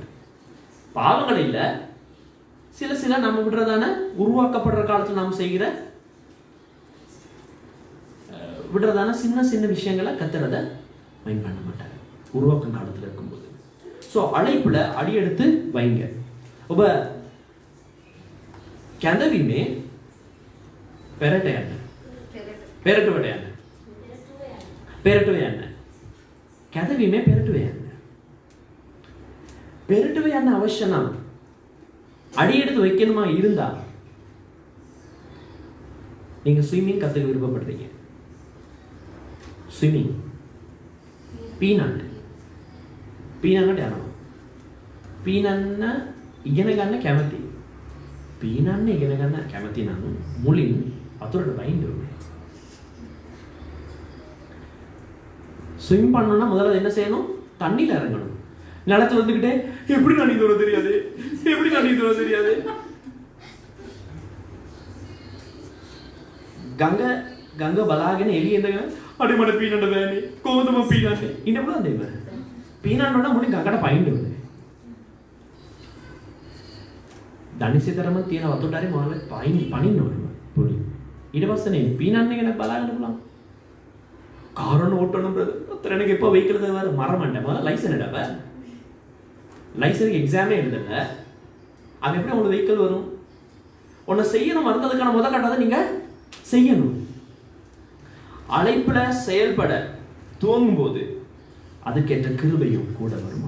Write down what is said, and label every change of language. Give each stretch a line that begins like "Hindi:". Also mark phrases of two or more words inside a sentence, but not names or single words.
Tamil: பாவங்கள் இல்லை, சில நம்ம விடுறதான உருவாக்கப்படுற காலத்துல நாம் செய்கிற விடுறதான சின்ன சின்ன விஷயங்களை கத்துறத மைண்ட் பண்ண மாட்டாங்க உருவாக்கும் காலத்துல இருக்கும்போது. ஸோ அழைப்புல அடி எடுத்து வைங்க.
Sinhala: ඔබ කැඳවීමේ පෙරට යන්න. පෙරටුවට යන්න. පෙරටුව යන්න. කැඳවීමේ පෙරටුව යන්න. පෙරටුව යන්න අවශ්‍ය නම්
Tamil: அடி எடுத்து வைக்கணுமா இருந்தா நீங்க ஸ்விம்மிங் கத்துக்க விருப்பப்படுறீங்க.
Sinhala: ஸ்விம்மிங் පීනන්න පීනන්නට යනවා. පීනන්න ඉගෙන ගන්න කැමති. පීනන්න ඉගෙන ගන්න කැමති නම් මුලින් වතුරට බහින්න ඕනේ.
Tamil: ஸ்விம் பண்ணணும்னா முதல்ல என்ன செய்யணும்? தண்ணியில் இறங்கணும். நிலத்துல வந்துக்கிட்டே எப்படி நான் நீந்த தெரியாது, எப்படி நான் நீந்த தெரியாது.
Sinhala: ගඟ බලාගෙන එළිය ඉඳගෙන අඩේ මට පීනන්න බෑනේ, කොහොමද මම පීනන්නේ? ඉන්න පුළුවන් දෙන්න. පීනන්න ඕන මුලින් ගඟට පයින්න ඕනේ. දනිසිතරම තියෙන වතුරට හරි මොනවද පනින්න ඕනේ පොඩි. ඊට පස්සේ නේ පීනන්න එක බලාගෙන පුළුවන්.
Tamil: காரணம் ஓட்டணும் பிரதர். அத்தனை எனக்கு எப்போ வெஹிக்கிள் தருவார்? மறமாட்டேமா லைசன் எடுப்ப. லைசனுக்கு எக்ஸாமே எழுதல. அது எப்படி உங்களுக்கு வெஹிக்கிள் வரும்? ஒன்று செய்யணும், மறந்ததுக்கான முதல் கட்டத்தை நீங்க செய்யணும். அழைப்புல செயல்பட துவங்கும் போது அதுக்கேற்ற கிருபையும் கூட வருமா?